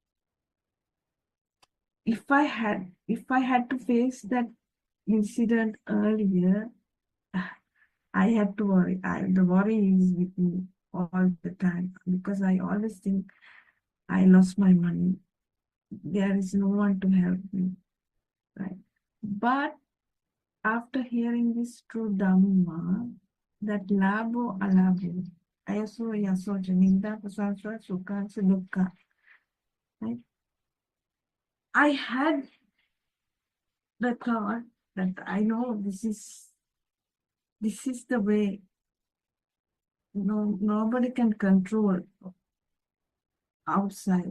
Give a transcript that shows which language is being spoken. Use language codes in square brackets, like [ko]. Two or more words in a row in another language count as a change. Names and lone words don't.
[en] If I had to face that incident earlier, I had to worry. The worry is with me all the time because I always think I lost my money. There is no one to help me, right? But after hearing this true Dhamma, that [pi] labo alabo, ayaso yaso janinda pasaswa sukha dukkha, [en] right? I had the thought that I know this is the way. Nobody can control outside.